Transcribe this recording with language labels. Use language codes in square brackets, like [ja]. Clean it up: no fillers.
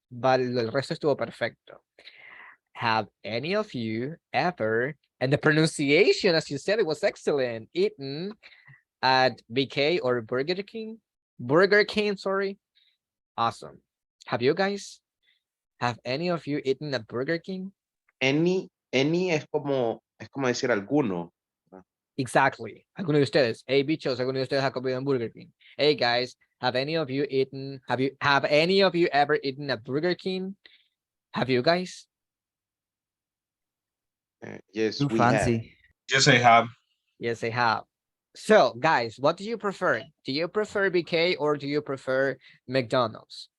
[es] But el resto estuvo perfecto. [en] Have any of you ever, and the pronunciation, as you said, it was excellent, eaten at BK or Burger King? Burger King, sorry. Awesome. Have you guys? Have any of you eaten at Burger King? [es] Any es como decir alguno. Exactly. Alguno de ustedes. Hey, bichos, alguno de ustedes ha comido en Burger King. [en] Hey, guys, have any of you eaten? Have any of you ever eaten at Burger King? Have you guys? Yes, Too we have. fancy. Yes, I have. Yes, I have. So, guys, what do you prefer? Do you prefer BK or do you prefer McDonald's?